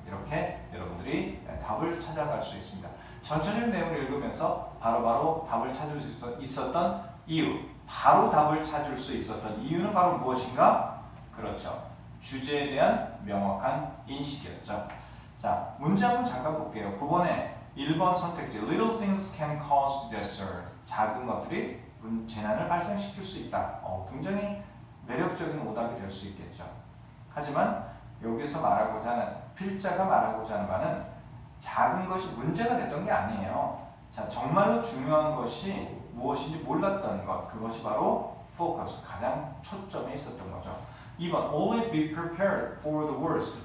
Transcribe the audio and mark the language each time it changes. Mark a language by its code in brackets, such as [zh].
[ko] 이렇게 여러분들이 답을 찾아갈 수 있습니다. 전체적인 내용을 읽으면서 바로바로 답을 찾을 수 있었던 이유, 바로 답을 찾을 수 있었던 이유는 바로 무엇인가? 그렇죠. 주제에 대한 명확한 인식이었죠. 자, 문제 한번 잠깐 볼게요. 9번에 1번 선택지 [en] Little things can cause disaster. [ko] 작은 것들이 재난을 발생시킬 수 있다. 굉장히 매력적인 오답이 될 수 있겠죠. 하지만 여기서 말하고자 하는 필자가 말하고자 하는 바는 작은 것이 문제가 됐던 게 아니에요. 자, 정말로 중요한 것이 무엇인지 몰랐던 것, 그것이 바로 focus, 가장 초점에 있었던 거죠. [en] 2번, always be prepared for the worst.